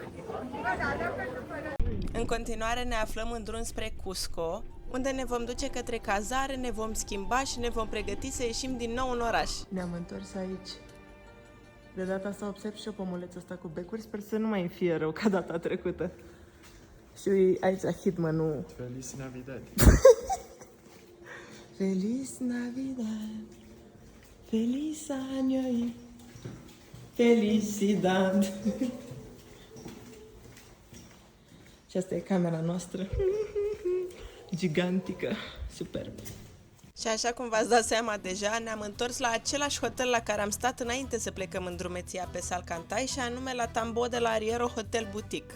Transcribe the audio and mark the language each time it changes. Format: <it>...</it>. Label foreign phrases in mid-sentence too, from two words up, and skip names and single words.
<ro>În continuare ne aflăm în drum spre Cusco, unde ne vom duce către cazare, ne vom schimba și ne vom pregăti să ieșim din nou în oraș. Ne-am întors aici. De data asta observ și eu pomulețul ăsta cu becuri, sper să nu mai fie rău ca data trecută. Și aici la Hitman, nu...</ro> <es>Feliz Navidad. Feliz Navidad, feliz año y felicidad.</es> <ro>Și asta e camera noastră. Gigantică, superb. Și așa cum v-ați dat seama deja, ne-am întors la același hotel la care am stat înainte să plecăm în drumeția pe Salcantay, și anume la Tambo de la Arriero Hotel Boutique.</ro>